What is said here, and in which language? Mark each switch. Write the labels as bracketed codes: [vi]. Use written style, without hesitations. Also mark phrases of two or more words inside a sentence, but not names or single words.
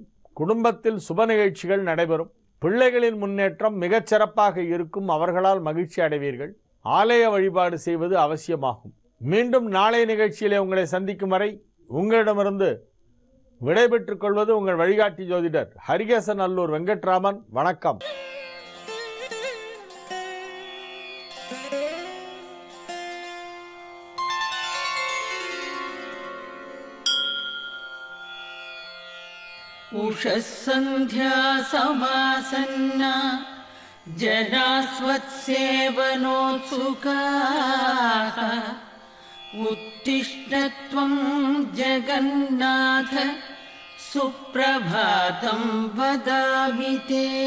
[ta] குடும்பத்தில் சுப நிகழ்ச்சிகள் நடைபெறும். பிள்ளைகளின் முன்னேற்றம் மிகச் சிறப்பாக இருக்கும். அவர்களால் மகிழ்ச்சி அடைவீர்கள். ஆலய வழிபாடு செய்வது அவசியமாகும். மீண்டும் நாளை நிகழ்ச்சியிலே உங்களை சந்திக்கும் வரை உங்களிடமிருந்து விடைபெற்றுக் கொள்வது உங்கள் வழிகாட்டி ஜோதிடர் ஹரிகேசன் அல்லூர் வெங்கட்ராமன். வணக்கம். [sa] उषःसन्ध्या समासन्ना जनास्वत्सेवनोत्सुकाः उत्तिष्ठ त्वं जगन्नाथ सुप्रभातं वदामि ते